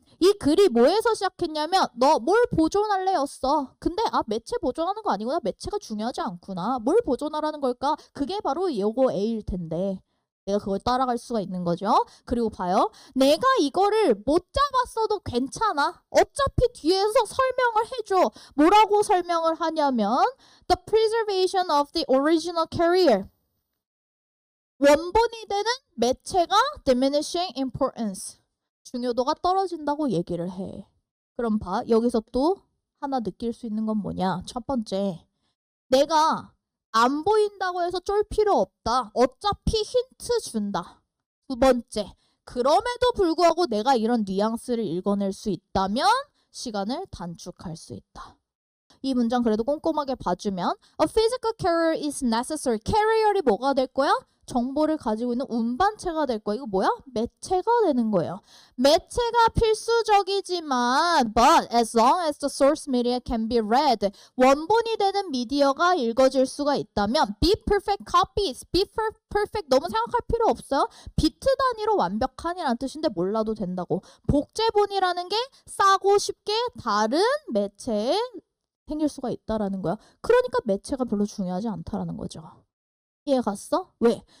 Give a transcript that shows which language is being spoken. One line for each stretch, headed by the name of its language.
Korean: 이 글이 뭐에서 시작했냐면 너 뭘 보존할래 였어. 근데 매체 보존하는 거 아니구나. 매체가 중요하지 않구나. 뭘 보존하라는 걸까? 그게 바로 요거 A일 텐데 내가 그걸 따라갈 수가 있는 거죠. 그리고 봐요. 내가 이거를 못 잡았어도 괜찮아. 어차피 뒤에서 설명을 해줘. 뭐라고 설명을 하냐면
English: The preservation of the original carrier.
Korean: 원본이 되는 매체가
English: diminishing importance.
Korean: 중요도가 떨어진다고 얘기를 해. 그럼 봐. 여기서 또 하나 느낄 수 있는 건 뭐냐? 첫 번째. 내가 안 보인다고 해서 쫄 필요 없다. 어차피 힌트 준다. 두 번째. 그럼에도 불구하고 내가 이런 뉘앙스를 읽어낼 수 있다면 시간을 단축할 수 있다. 이 문장 그래도 꼼꼼하게 봐주면
English: A physical carrier is necessary.
Korean: carrier이 뭐가 될 거야? 정보를 가지고 있는 운반체가 될 거야. 이거 뭐야? 매체가 되는 거예요. 매체가 필수적이지만
English: but as long as the source media can be read
Korean: 원본이 되는 미디어가 읽어질 수가 있다면
English: be perfect copies.
Korean: be perfect 너무 생각할 필요 없어요. 비트 단위로 완벽한이라는 뜻인데 몰라도 된다고. 복제본이라는 게 싸고 쉽게 다른 매체에 생길 수가 있다라는 거야. 그러니까 매체가 별로 중요하지 않다라는 거죠. 이해 갔어? 왜?